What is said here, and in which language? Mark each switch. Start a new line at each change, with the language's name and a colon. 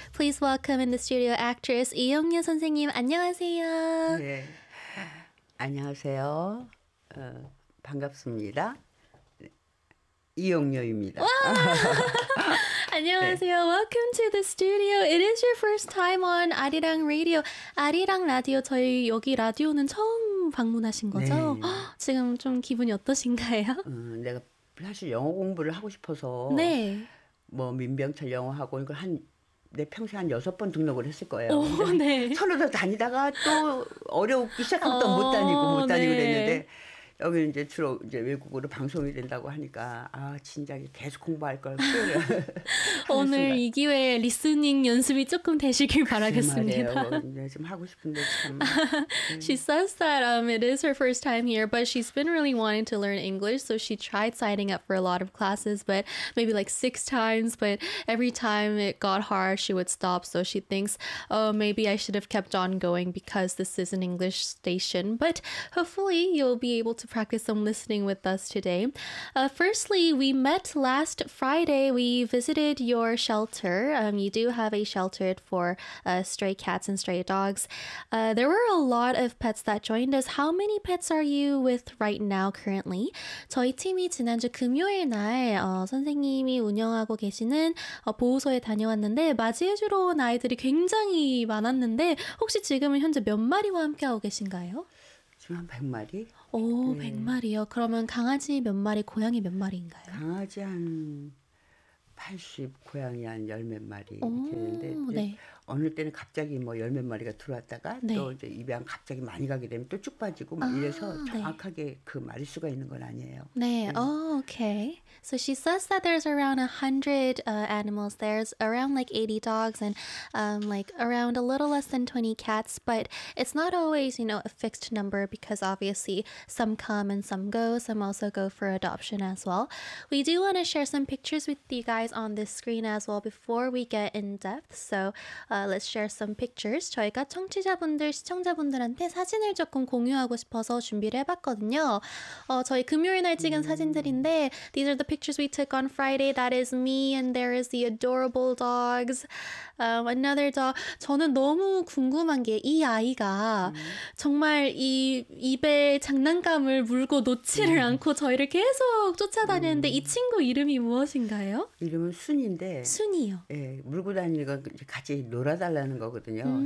English: Please welcome in the studio actress, 이용녀 선생님.
Korean: 안녕하세요. 네. 안녕하세요. 반갑습니다. 이용녀입니다. 안녕하세요. 네.
English: Welcome to the studio. It is your first time on 아리랑 Radio.
Korean: 아리랑 라디오, 저희 여기 라디오는 처음 방문하신 거죠? 네. 지금 좀 기분이 어떠신가요? 내가 사실 영어 공부를 하고 싶어서 네. 뭐 민병철 영어하고 이걸 한 내 평생 한 6번 등록을 했을 거예요. 오, 네. 서너 더 다니다가 또 어려우기 시작하면 또 못 다니고 못 다니고 네. 그랬는데 여기 이제 주로 이제 외국으로 방송이 된다고 하니까 아 진작에 계속 공부할 걸. 오늘 이 기회에 리스닝 연습이 조금 되시길 바라겠습니다. 네, 좀 하고 싶은데
English: She says that it is her first time here, but she's been really wanting to learn English, so she tried signing up for a lot of classes, but maybe like 6 times, but every time it got hard, she would stop. So she thinks, oh, maybe I should have kept on going because this is an English station. But hopefully, you'll be able to practice some listening with us today. Firstly, we met last Friday. We visited your shelter. You do have a shelter for stray cats and stray dogs. There were a lot of pets that joined us. How many pets are you with right now currently?
Korean: 저희 팀이 지난주 금요일 날 선생님이 운영하고 계시는 보호소에 다녀왔는데 맞이해주러 온 아이들이 굉장히 많았는데 혹시 지금은 현재 몇 마리와 함께하고 계신가요? 지금 한 100마리? 오, 네. 100마리요? 그러면 강아지 몇 마리, 고양이 몇 마리인가요? 강아지 한 80, 고양이 한 열 몇 마리 이렇게 되는데 네. 어느 때는 갑자기 뭐 열 몇 마리가 들어왔다가 네. 또 이제 입양 갑자기 많이 가게 되면 또 쭉 빠지고 막 이래서 정확하게 네. 그 마리수가 있는 건 아니에요. 네, 네.
English: Oh, okay. So she says that there's around 100 animals. There's around like 80 dogs and like around a little less than 20 cats. But it's not always, you know, a fixed number because obviously some come and some go. Some also go for adoption as well. We do want to share some pictures with you guys on this screen as well before we get in depth. So let's share some pictures.
Korean: 저희가 청취자분들, 시청자분들한테 사진을 조금 공유하고 싶어서 준비를 해봤거든요. 저희 금요일 날 찍은 사진들인데
English: these are the pictures we took on Friday. That is me and there is the adorable dogs. Another dog.
Korean: 저는 너무 궁금한 게 이 아이가 정말 이 입에 장난감을 물고 놓지를 않고 저희를 계속 쫓아다녔는데 이 친구 이름이 무엇인가요? 이름은 순인데 순이요? 예, 물고 다니는 건 같이 놀아달라는 거거든요.